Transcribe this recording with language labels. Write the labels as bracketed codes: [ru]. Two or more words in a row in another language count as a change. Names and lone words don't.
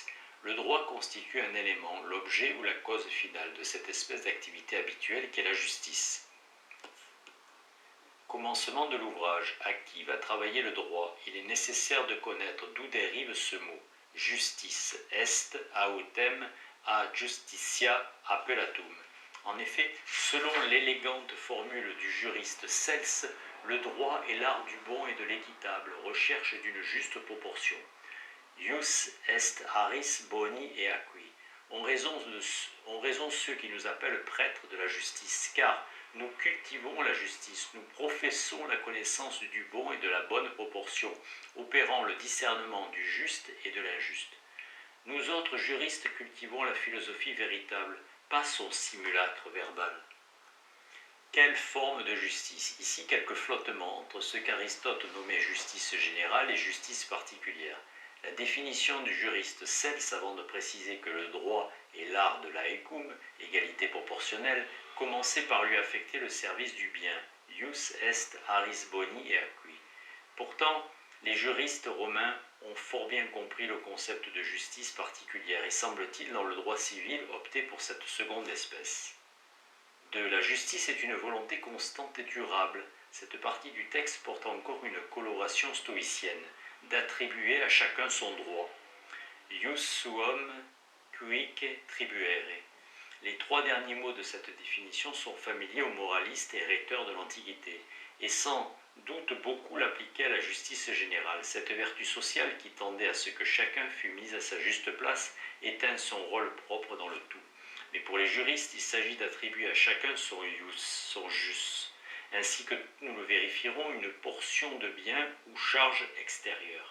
[fr] Le droit constitue un élément, l'objet ou la cause finale de cette espèce d'activité habituelle qu'est la justice. Commencement de l'ouvrage. À qui va travailler le droit? Il est nécessaire de connaître d'où dérive ce mot. [la] Justice est autem a justitia appellatum. [fr] En effet, selon l'élégante formule du juriste Cels, le droit est l'art du bon et de l'équitable, recherche d'une juste proportion. [la] Ius est aris boni et acqui. [fr] On raison ceux qui nous appellent prêtres de la justice, car nous cultivons la justice, nous professons la connaissance du bon et de la bonne proportion, opérant le discernement du juste et de l'injuste. Nous autres juristes cultivons la philosophie véritable, pas son simulacre verbal. Quelle forme de justice? Ici quelques flottements entre ce qu'Aristote nommait justice générale et justice particulière. La définition du juriste Cels, avant de préciser que le droit est l'art de l'aecum, égalité proportionnelle, commençait par lui affecter le service du bien, [la] ius est aris boni et acqui. [fr] Pourtant, les juristes romains ont fort bien compris le concept de justice particulière et semble-t-il dans le droit civil opter pour cette seconde espèce. De la justice est une volonté constante et durable. Cette partie du texte porte encore une coloration stoïcienne, d'attribuer à chacun son droit. [la] Ius suum cuique tribuere. [fr] Les 3 derniers mots de cette définition sont familiers aux moralistes et rhéteurs de l'Antiquité, et sans doute beaucoup l'appliquaient à la justice générale. Cette vertu sociale qui tendait à ce que chacun fût mis à sa juste place éteint son rôle propre dans le tout. Mais pour les juristes, il s'agit d'attribuer à chacun son ius, son jus, ainsi que nous le vérifierons, une portion de bien ou charge extérieure.